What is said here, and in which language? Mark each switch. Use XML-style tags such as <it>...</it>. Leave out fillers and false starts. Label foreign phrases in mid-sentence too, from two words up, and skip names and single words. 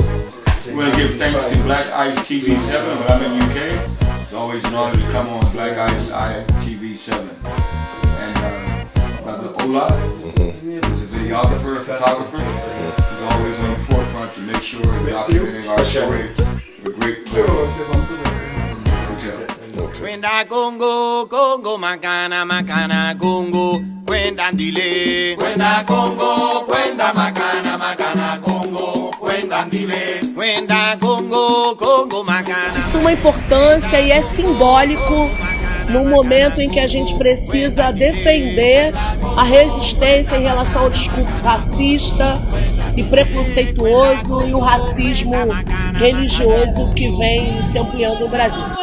<en>We want to give thanks to Black Ice TV7 when I'm in UK. It's always an honor to come on Black Ice TV7. And Brother Ola, who's a videographer, photographer, who's always on the forefront to make sure we're documenting our story with great hotel.</en> <kg>Kwenda Congo, Congo, Makana, Makana, Congo. Kwenda Ndile, Kwenda Congo, Kwenda Makana, Makana, Congo. Kwenda Ndile, Kwenda Congo, Congo, Makana.</kg> <pt>De suma importância e é simbólico no momento em que a gente precisa defender a resistência em relação ao discurso racista e preconceituoso e o racismo religioso que vem se ampliando no Brasil.</pt>